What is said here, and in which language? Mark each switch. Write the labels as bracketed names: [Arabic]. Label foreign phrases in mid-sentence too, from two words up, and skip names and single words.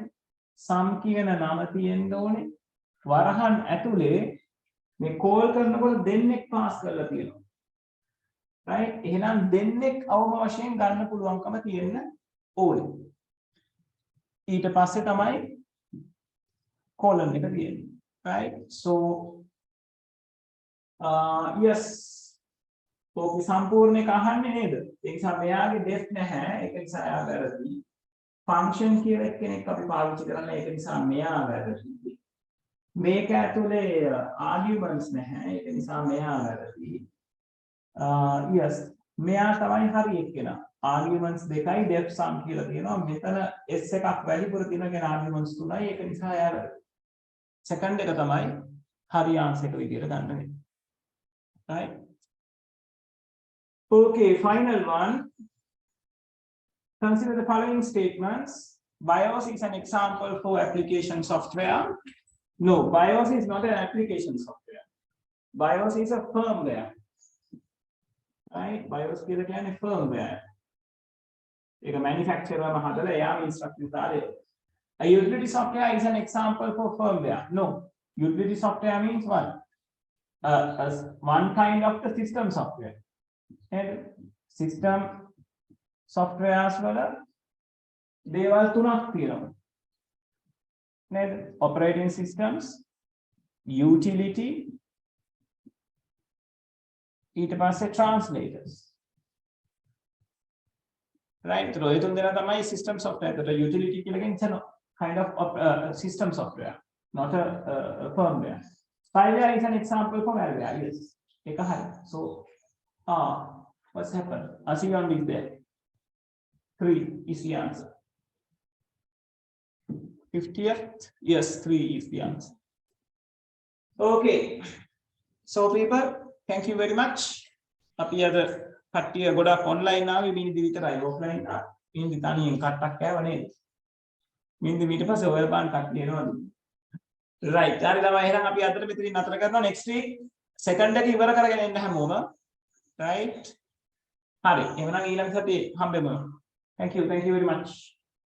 [Sinhala] sum කියන නම තියෙන්න ඕනේ. වරහන් ඇතුලේ මේ call කරනකොට දෙන්නෙක් pass කරලා තියෙනවා. [English] right? [Sinhala] එහෙනම් දෙන්නෙක් අවම වශයෙන් ගන්න පුළුවන්කම තියෙන්න ඕනේ. ඊට පස්සේ තමයි colon එක තියෙන්නේ. [English] right? So yes. [Sinhala] ඔකේ සම්පූර්ණ එක අහන්නේ නේද? ඒ නිසා මෙයාගේ def නැහැ. ඒක නිසා එයා වැරදි. function කියලා කෙනෙක් අපි පාවිච්චි කරන්නේ ඒක නිසා මෙයා වැරදි. මේක ඇතුලේ arguments නැහැ. ඒක නිසා මෙයා වැරදි. yes මෙයා තමයි හරි එක්කෙනා. arguments දෙකයි def sum කියලා තියෙනවා. මෙතන s එකක් වැඩිපුර තියෙනවා කියන arguments තුනයි. ඒක නිසා එයා second එක තමයි හරි answer එක විදියට ගන්න වෙන්නේ. [English] right? Okay, final one. Consider the following statements. BIOS is an example for application software. No, BIOS is not an application software. BIOS is a firmware. Right? BIOS is a firmware. It's a manufacturer instructions. A utility software is an example for firmware. No, utility software means what? One kind of the system software. And system software as well [Sinhala] දේවල් තුනක් තියෙනවා නේද? [English] operating systems, utility, [Sinhala] ඊට පස්සේ translators. [English] right? So [Sinhala] ඒ තුන් දෙනා තමයි [English] system software. [Sinhala] ඒකට utility කියලා කියන්නේ [English] kind of system software, not a firmware. Spyware is an example for malware. Yes. ඒක හරි. So what's happened? Asiyan is there. 3 is the answer. 50th? Yes, 3 is the answer. Okay. So people, thank you very much. [Sinhala] අපි අද කට්ටිය ගොඩක් online ආවේ මිනිදි විතරයි offline ආ. මින්දි තනියෙන් කට්ටක් කෑවනේ. මින්දි ඊට පස්සේ ඔය බාන් කට්ටිය එනවලු. [English] right. [Sinhala] හරි ළමයි එහෙනම් අපි අදට මෙතනින් නතර කරනවා. [English] next week second [Sinhala] එක ඉවර කරගෙන එන්න හැමෝම. right. හරි. එහෙනම් ඊළඟ සතියේ හම්බෙමු. [English] Thank you very much.